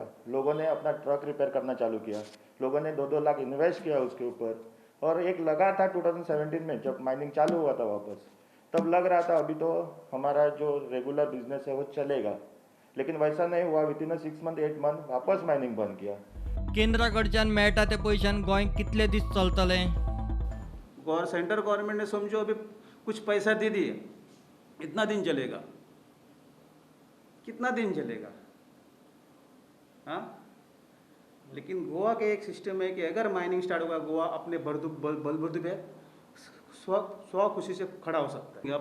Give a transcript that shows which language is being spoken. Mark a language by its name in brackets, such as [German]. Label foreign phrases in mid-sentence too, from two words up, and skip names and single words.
[Hindi] लोगों ने अपना ट्रक रिपेयर करना चालू किया, लोगों ने 2-2 लाख इन्वेस्ट किया उसके ऊपर. और एक लगा था 2017 में जब माइनिंग चालू हुआ था वापस, तब लग रहा था अभी तो हमारा जो [English] regular business [Hindi] है वो चलेगा, लेकिन वैसा नहीं हुआ. [English] within 6 month 8 month [Hindi] वापस माइनिंग बंद किया. [Konkani] केंद्राकडच्यान मेळटा ते पयशान गोंय कितले दीस चलतले. [English] central government [Hindi] ने समझो अभी कुछ पैसा दे दिए, इतना दिन चलेगा, कितना दिन चलेगा. हाँ, लेकिन गोवा के एक सिस्टम है कि अगर माइनिंग स्टार्ट होगा गोवा अपने बलबूते पे स्व खुशी से खड़ा हो सकता है।